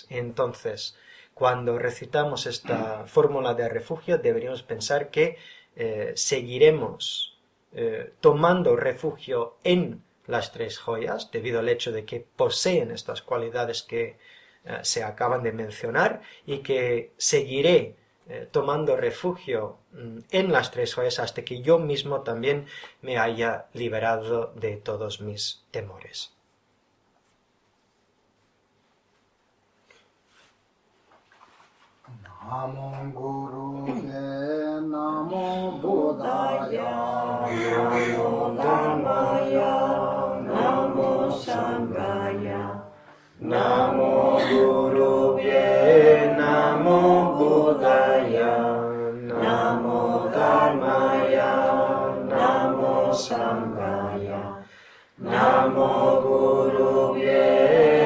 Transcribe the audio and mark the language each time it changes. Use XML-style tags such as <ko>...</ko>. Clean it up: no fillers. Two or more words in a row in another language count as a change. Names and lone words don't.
<es>Entonces, cuando recitamos esta fórmula de refugio, deberíamos pensar que seguiremos tomando refugio en las tres joyas, debido al hecho de que poseen estas cualidades que se acaban de mencionar, y que seguiré tomando refugio en las tres joyas hasta que yo mismo también me haya liberado de todos mis temores.</es> <pi>Namo Guruvaya, Namo Buddhaya, Namo Dhammaya, Namo Sanghaya, Namo Guruvaya, Namo Buddhaya, Namo Dhammaya, Namo Sanghaya, Namo Guruvaya,</pi>